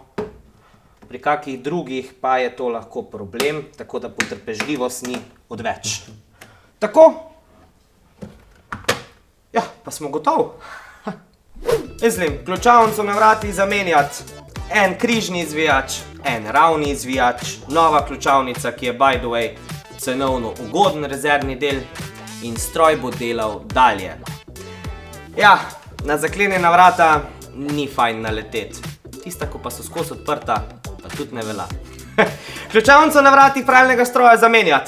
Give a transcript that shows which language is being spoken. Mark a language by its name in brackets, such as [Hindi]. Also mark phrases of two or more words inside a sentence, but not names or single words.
[Slovenian] Pri kakih drugih pa je to lahko problem, tako da potrpežljivost ni odveč. Tako. Ja, pa smo gotovi. Mislim, ključavnico na vratih zamenjati. En križni izvijač, en ravni izvijač, nova ključavnica, ki je [English] by the way [Slovenian] cenovno ugoden rezervni del in stroj bo delal dalje. Ja, na zaklenjena vrata ni fajn naleteti. Tista, ko pa so skozi odprta, pa tudi ne velja. Ključavnico na vratih pralnega stroja zamenjati.